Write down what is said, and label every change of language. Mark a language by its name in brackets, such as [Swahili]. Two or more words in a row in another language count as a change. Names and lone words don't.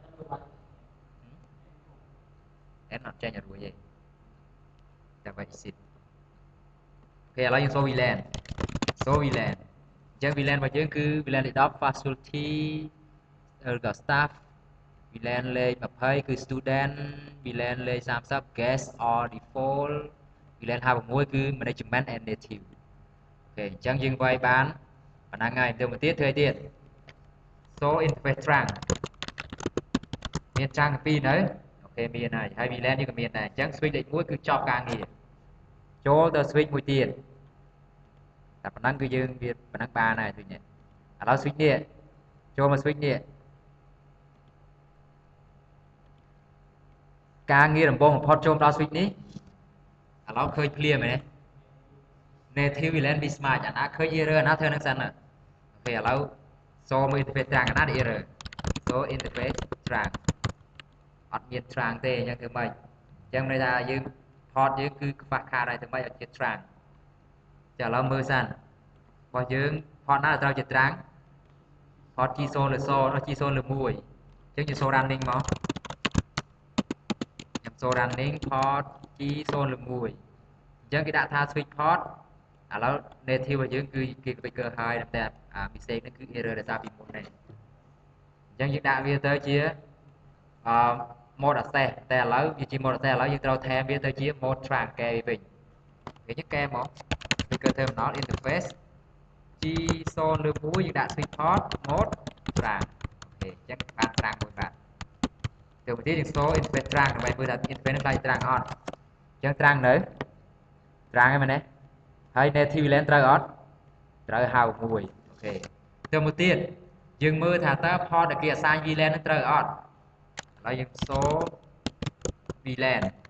[Khmer] អត់ចេញអត់រួចទេចាំវាយ exit អូខេឥឡូវយើងសូ VLAN អញ្ចឹង VLAN របស់យើងគឺ VLAN លេខ10 facility ឬក៏ staff VLAN លេខ20គឺ student VLAN លេខ30 [English] guest or default [Khmer] VLAN 56គឺ [English] management and native [Khmer] អូខេអញ្ចឹងយើងវាយបានប៉ុណ្ណឹងហើយទៅមកទៀតធ្វើអីទៀត [English] show interface trunk [Khmer] មាន trunk ពីរនៅអូខេមានហើយ VLAN យើងក៏មានដែរអញ្ចឹង switch លេខ1គឺចប់ការងារចូលទៅ switch មួយទៀតតែប៉ុណ្ណឹងគឺយើងវាប៉ុណ្ណឹងបានហើយឃើញទេឥឡូវ switch នេះចូលមក switch នេះ ការងារដំបូងបំផុតចូលដល់ switch នេះឥឡូវឃើញភ្លាមទេ [English] native VLAN mismatch [Khmer] អាណាឃើញ error អាណាធ្វើនឹងសិនអូខេឥឡូវសូមើល [English] interface trunk [Khmer] អាណា error សូ [English] interface trunk [Khmer] អត់មាន trunk ទេអញ្ចឹងធ្វើម៉េចអញ្ចឹងន័យថាយើង port យើងគឺខ្វះខាតហើយធ្វើម៉េចឲ្យជា trunk ចាឥឡូវមើលសិនរបស់យើង port ណាត្រូវជា trunk port G0 លើ G0 លើ 1អញ្ចឹងជា [English] so running [Khmer] មក ខ្ញុំ [English] so running [Khmer] port G0 លើ 1អញ្ចឹងគេដាក់ថា [English] switch port [Khmer] ឥឡូវ native របស់យើងគឺគេ configure ហើយតែ mistake នេះគឺ error ដោយសារពីមុននេះអញ្ចឹង យើងដាក់វាទៅជា [English] mode access [Khmer] តែឥឡូវវាជា [English] mode access [Khmer] ឥឡូវយើងត្រូវថែមវាទៅជា [English] mode trunk [Khmer] កែ វិញគេយើងកែមក [English] configure terminal interface G0 [Khmer] លើ 1យើងដាក់ [English] switch port mode trunk [Khmer] អូខេអញ្ចឹងបាន trunk មួយបាទទៅមកទៀតយើង [English] show interface trunk [Khmer] ដើម្បីមើលថា interface នឹងខ្លាច trunk អត់អញ្ចឹង trunk នៅ trunk ហ្នឹងមែនទេហើយ [English] native VLAN [Khmer] ត្រូវអត់ត្រូវហៅមួយអូខេទៅមកទៀតយើងមើលថាតើ port ដែលគេ assign VLAN នឹងត្រូវអត់ឥឡូវយើង [English] show VLAN